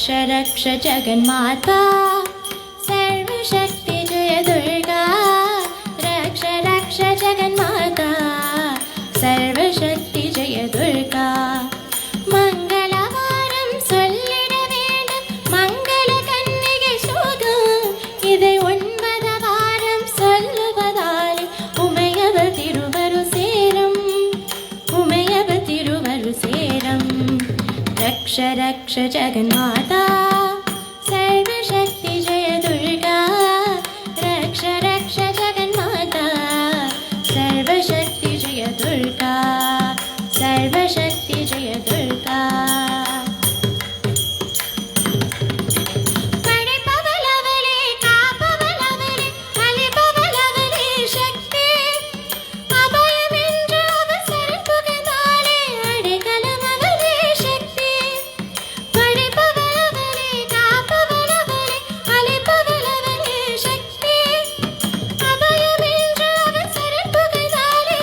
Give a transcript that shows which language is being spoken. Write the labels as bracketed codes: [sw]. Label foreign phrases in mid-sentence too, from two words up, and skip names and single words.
[sa] रक्ष जगन्माता सर्वशक्ति जय दुर्गा रक्ष रक्ष जगन्माता सर्वशक्ति जय [ta] दुर्गा மங்களவாரம் சொல்லிட வேண்டும் மங்கள கன்னிகை சோகம் இதை 9 வாரம் சொல்லுவதாலே உமையவர் திருவரு சேரம் உமையவர் திருவரு சேரம் [sa] रक्ष रक्ष जगन्माता सर्वशक्ति जय दुर्गा रक्ष रक्ष जगन्माता सर्वशक्ति जय दुर्गा सर्वशक्ति जय दुर्गा [ta] படைப்பவளவளே காப்பவளவளே அளிப்பவளவளே சக்தி அபயம் என்று அவசரம் புகுந்தாலே அடைக்கலம் அவளே சக்தி படைப்பவளவளே காப்பவளவளே அளிப்பவளவளே சக்தி அபயம் என்று அவசரம் புகுந்தாலே